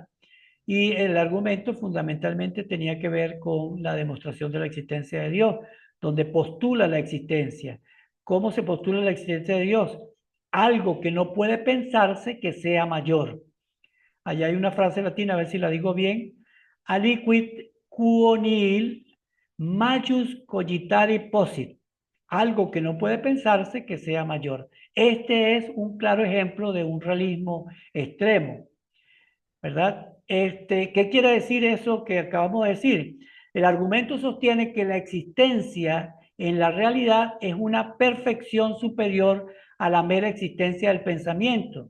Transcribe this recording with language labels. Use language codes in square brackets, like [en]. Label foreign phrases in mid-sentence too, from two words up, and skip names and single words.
[es] Y el argumento fundamentalmente tenía que ver con la demostración de la existencia de Dios, donde postula la existencia. ¿Cómo se postula la existencia de Dios? Algo que no puede pensarse que sea mayor. Allá hay una frase latina, a ver si la digo bien. [la] Aliquid quo nihil majus cogitari possit. [es] Algo que no puede pensarse que sea mayor. Este es un claro ejemplo de un realismo extremo. ¿Verdad? ¿Qué quiere decir eso que acabamos de decir? El argumento sostiene que la existencia en la realidad es una perfección superior a la mera existencia del pensamiento.